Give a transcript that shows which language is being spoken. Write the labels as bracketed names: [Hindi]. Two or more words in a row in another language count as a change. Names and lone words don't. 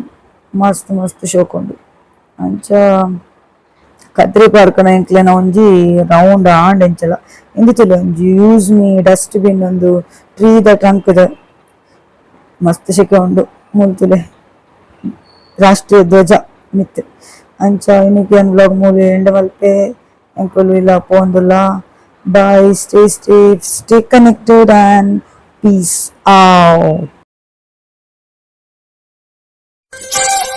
[Tulu] ಮಸ್ತ್ ಮಸ್ತ್ ಶೋಕ್ ಉಂಡು ಅಂಚ ಕದ್ರಿ ಪಾರ್ಕ್ನ ಎಂಕ್ಲೆನ ಒಂಜಿ ರೌಂಡ್ ಆಂಡ್ ಎಂಚಲ ಇಂದಿತ್ತುಲೆ ಒಂಜಿ [English] use me dust bin [Tulu] ಒಂದು ಟ್ರೀದ ಟ್ರಂಕ್ದ ಮಸ್ತ್ ಶೆಕೆ ಉಂಡು ಮೂಲ್ತುಲೆ ರಾಷ್ಟ್ರೀಯ ಧ್ವಜ ಮಿತ್ ಅಂಚ ಇನ್ನಿಗೆ [English] vlog movie end [Tulu] ಮಲ್ಪೆ ಎಂಕುಲು ಇಲ್ಲ ಪೋಂದುಲ್ಲ [English] bye stay safe stay connected and peace out